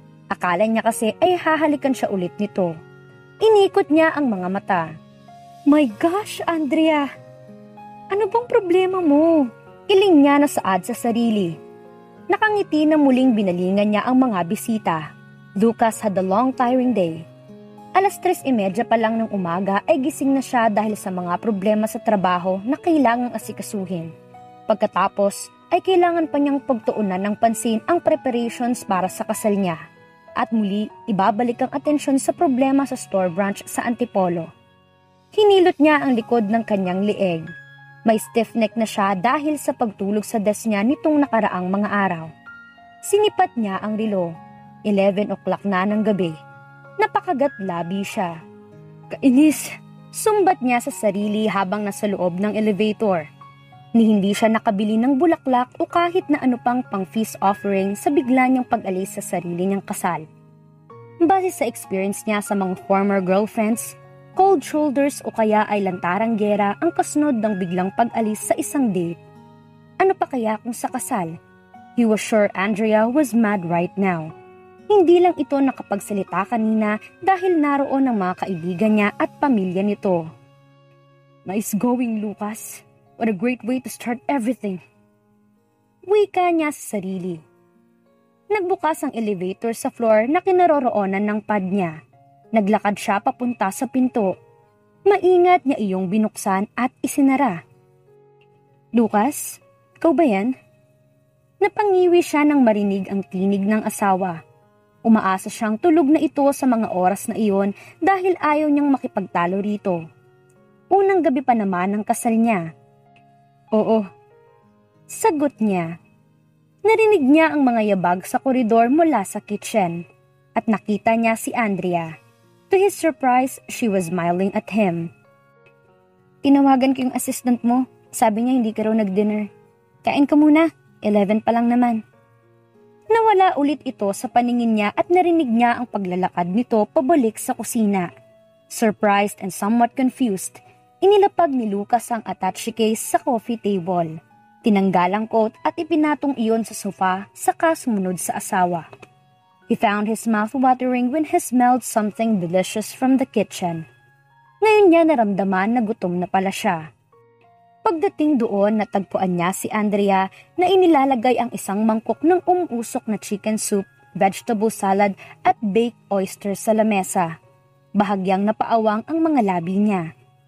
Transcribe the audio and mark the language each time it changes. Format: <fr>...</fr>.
<tl>Akala niya kasi ay hahalikan siya ulit nito. Inikot niya ang mga mata.</tl> <en>My gosh,</en> <tl>Andrea! Ano bang problema mo? Iling niya na saad sa sarili. Nakangiti na muling binalingan niya ang mga bisita.</tl> <en>Lucas had a long tiring day.</en> <tl>3:30 pa lang ng umaga ay gising na siya dahil sa mga problema sa trabaho na kailangang asikasuhin. Pagkatapos ay kailangan pa niyang pagtuunan ng pansin ang preparations para sa kasal niya. At muli, ibabalik ang atensyon sa problema sa store branch sa Antipolo. Hinilot niya ang likod ng kanyang lieg. May stiff neck na siya dahil sa pagtulog sa desk niya nitong nakaraang mga araw. Sinipat niya ang relo. 11 o'clock na ng gabi. Napakagat-labi siya. Kainis! Sumbat niya sa sarili habang nasa loob ng elevator. Ni hindi siya nakabili ng bulaklak o kahit na ano pang pang-feast offering sa bigla niyang pag-alis sa sarili niyang kasal. Base sa experience niya sa mga former girlfriends, cold shoulders o kaya ay lantarang gera ang kasunod ng biglang pag-alis sa isang date. Ano pa kaya kung sa kasal?</tl> <en>He was sure Andrea was mad right now.</en> <tl>Hindi lang ito nakapagsalita kanina dahil naroon ang mga kaibigan niya at pamilya nito.</tl> <en>Nice going, Lucas. What a great way to start everything.</en> <tl>Wika niya sa sarili. Nagbukas ang elevator sa floor na kinaroroonan ng pad niya. Naglakad siya papunta sa pinto. Maingat niya iyong binuksan at isinara. Lucas, ikaw ba yan? Napangiwi siya nang marinig ang tinig ng asawa. Umaasa siyang tulog na ito sa mga oras na iyon dahil ayaw niyang makipagtalo rito. Unang gabi pa naman ng kasal niya. Oo. Sagot niya. Narinig niya ang mga yabag sa koridor mula sa kitchen at nakita niya si Andrea.</tl> <en>To his surprise, she was smiling at him.</en> <tl>Tinawagan ko yung assistant mo. Sabi niya hindi ka raw nag-dinner. Kain ka muna. 11 pa lang naman. Nawala ulit ito sa paningin niya at narinig niya ang paglalakad nito pabalik sa kusina.</tl> <en>Surprised and somewhat confused,</en> <tl>inilapag ni Lucas ang attache case sa coffee table. Tinanggal ang coat at ipinatong iyon sa sofa saka sumunod sa asawa.</tl> <en>He found his mouth watering when he smelled something delicious from the kitchen.</en> <tl>Ngayon niya naramdaman na gutom na pala siya. Pagdating doon, natagpuan niya si Andrea na inilalagay ang isang mangkok ng umuusok na chicken soup, vegetable salad at baked oysters sa lamesa. Bahagyang napaawang ang mga labi niya.</tl>